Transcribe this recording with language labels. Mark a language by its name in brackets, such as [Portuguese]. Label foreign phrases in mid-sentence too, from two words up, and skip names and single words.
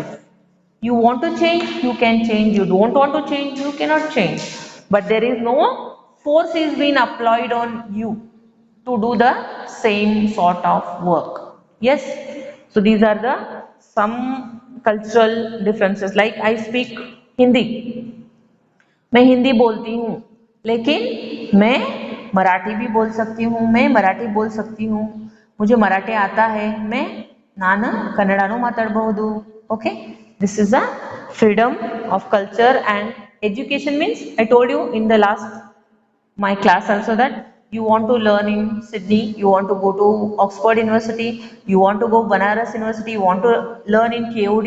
[English] You want to change, you can change. You don't want to change, you cannot change. But there is no force is being applied on you to do the same sort of work. Yes, so these are the some cultural differences. Like I speak Hindi, [Hindi] मैं हिंदी बोलती हूँ, लेकिन मैं मराठी भी बोल सकती हूँ, मैं मराठी बोल सकती हूँ, मुझे मराठी आता है, मैं [Kannada] ನಾನು ಕನ್ನಡನೂ ಮಾತಾಡಬಹುದು. [English] Okay, this is a freedom of culture. And education means, I told you in the last my class also, that you want to learn in Sydney, you want to go to Oxford University, you want to go Banaras University, you want to learn in KOD.